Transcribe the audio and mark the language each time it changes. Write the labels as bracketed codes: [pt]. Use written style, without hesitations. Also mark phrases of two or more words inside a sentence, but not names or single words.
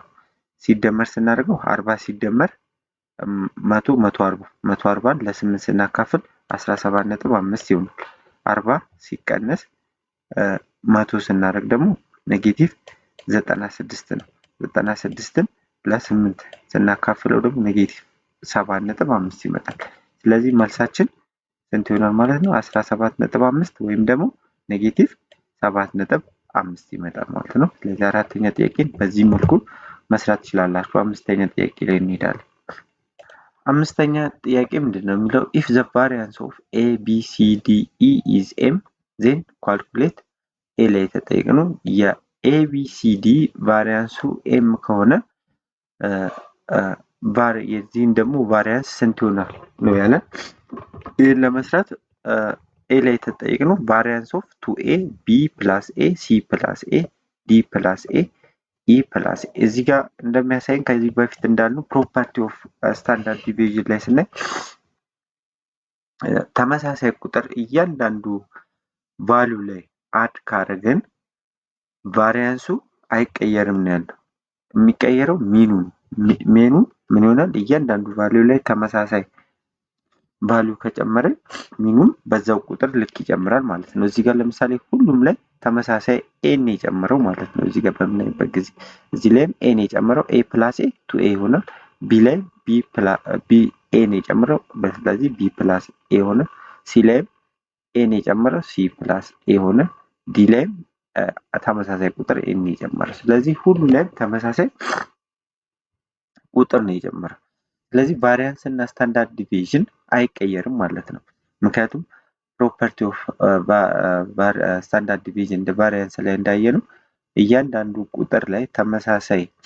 [am] ሲደመር ስናደርገው 40 ሲደመር 100 140 ለ8 ስናካፍል 17.5 ይሆናል። 40 ሲቀነስ 100 ስናደርግ ደግሞ ኔጌቲቭ 96 ነው። 96ን ለ8 ስናካፍለው ደግሞ ኔጌቲቭ 7.5 ይመጣል። ስለዚህ መልሳችን ስንት ይሆናል ማለት ነው? 17.5 ወይም ደግሞ ኔጌቲቭ 7.5 ይመጣል ማለት ነው። ስለዚህ አራተኛ ጥያቄን በዚህ መልኩ መስራት ትችላላችሁ። አምስተኛ ጥያቄ ላይ እንሄዳለን። አምስተኛ ጥያቄ ምንድነው የሚለው? [en] if the variance of a b c d e is m then calculate a [am] ላይ ተጠይቀነው የa b c d ቫሪያንሱ m ከሆነ የዚህን ደግሞ ቫሪያንስ ስንት ይሆናል ነው ያለ። ይሄን ለመስራት a ላይ ተጠይቀነው [en] variance of 2a b plus a c plus a d plus a e plus [am] እዚህ ጋር እንደሚያሳየን ከዚህ በፊት እንዳልነው [en] property of standard deviation [am] ላይ ስናይ ተመሳሳይ ቁጥር እያንዳንዱ ቫልዩ ላይ አድ ካረገን ቫሪያንሱ አይቀየርም ነው ያለው። የሚቀየረው ሜኑ ምን ይሆናል? እያንዳንዱ ቫልዩ ላይ ተመሳሳይ ቫልዩ ከጨመረን ሚኑም በዛው ቁጥር ልክ ይጨምራል ማለት ነው። እዚህ ጋር ለምሳሌ ሁሉም ላይ ተመሳሳይ a ነው የጨመረው ማለት ነው። እዚህ ጋር በምናይበት ጊዜ እዚህ ላይም a ነው የጨመረው [en] a plus a 2a [am] ይሆናል። b ላይ b a ነው የጨመረው ስለዚህ [en] b plus a [am] ሆነ። c ላይም a ነው የጨመረው [en] c plus a [am] ሆነ። d ላይም ተመሳሳይ ቁጥር a ነው የጨመረው። ስለዚህ ሁሉ ላይ ተመሳሳይ ቁጥር ነው የጨመረው። ስለዚህ ቫሪያንስ እና [en] standard deviation [am] አይቀየርም ማለት ነው። ምክንያቱም [en] property of standard deviation [am] እንደ ቫሪያንስ ላይ እንዳየነው እያንዳንዱ ቁጥር ላይ ተመሳሳይ